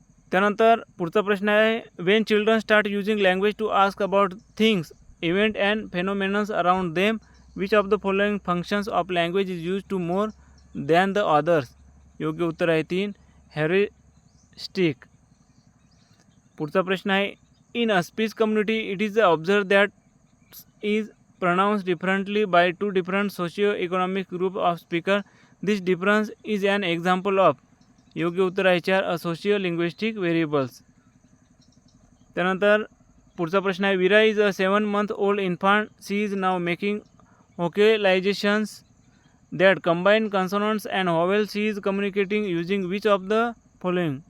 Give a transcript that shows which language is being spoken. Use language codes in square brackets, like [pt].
[mr] त्यानंतर पुढचा प्रश्न आहे, [en] When children start using language to ask about things event and phenomenons around them, which of the following functions of language is use to more than the others. [mr] योग्य उत्तर आहे 3 heuristic. पुढचा प्रश्न आहे, [en] In a speech community it is observe that is pronounced differently by 2 different socio-economic group of speaker. This difference is an example of. [mr] योग्य उत्तर आहे 4 [en] socio-linguistic variables. [mr] त्यानंतर पुढचा प्रश्न आहे, विरा [en] Is a 7-month-old infant. She is now making vocalizations that combine consonants and vowels. She is communicating using which of the following.